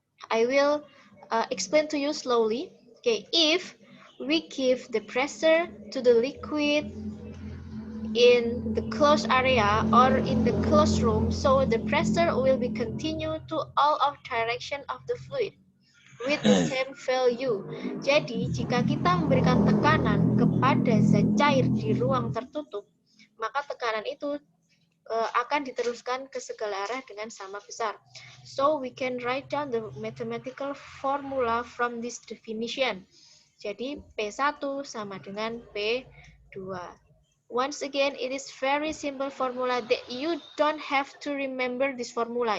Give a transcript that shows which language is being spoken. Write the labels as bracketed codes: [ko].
[en] I will explain to you slowly. Okay, if we give the pressure to the liquid in the closed area or in the closed room, so the pressure will be continued to all of direction of the fluid with the same value. [id] Jadi, jika kita memberikan tekanan kepada zat cair di ruang tertutup, maka tekanan itu akan diteruskan ke segala arah dengan sama besar. [en] So we can write down the mathematical formula from this definition. [id] Jadi P1 sama dengan P2. [en] Once again, it is very simple formula that you don't have to remember this formula.